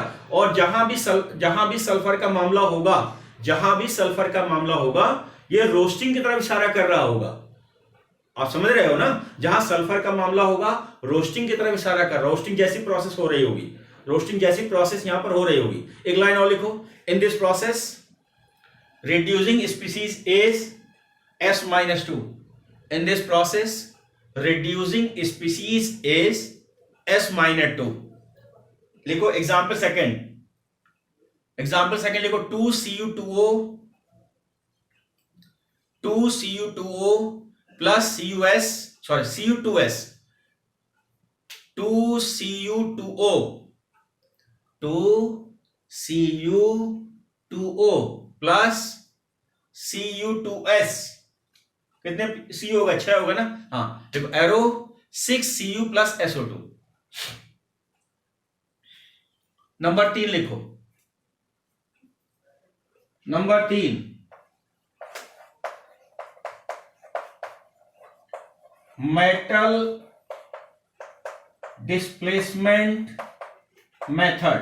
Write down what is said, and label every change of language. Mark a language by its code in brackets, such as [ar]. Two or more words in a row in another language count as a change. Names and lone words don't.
[hi] और जहां भी सल्फर का मामला होगा ये रोस्टिंग की तरफ इशारा कर रहा होगा। आप समझ रहे हो ना? जहां सल्फर का मामला होगा रोस्टिंग की तरफ इशारा कर रहा, रोस्टिंग जैसी प्रोसेस हो रही होगी, रोस्टिंग जैसी प्रोसेस यहां पर हो रही होगी। एक लाइन और लिखो, [en] in this process reducing species is S-2, in this process reducing species is S-2। [hi] लिखो [en] example second [hi] लिखो 2Cu2O प्लस Cu2S 2Cu2O प्लस Cu2S, कितने Cu होगा? 6 होगा ना। हाँ देखो एरो 6Cu प्लस SO2। नंबर 3 लिखो, नंबर 3 [en] metal displacement method.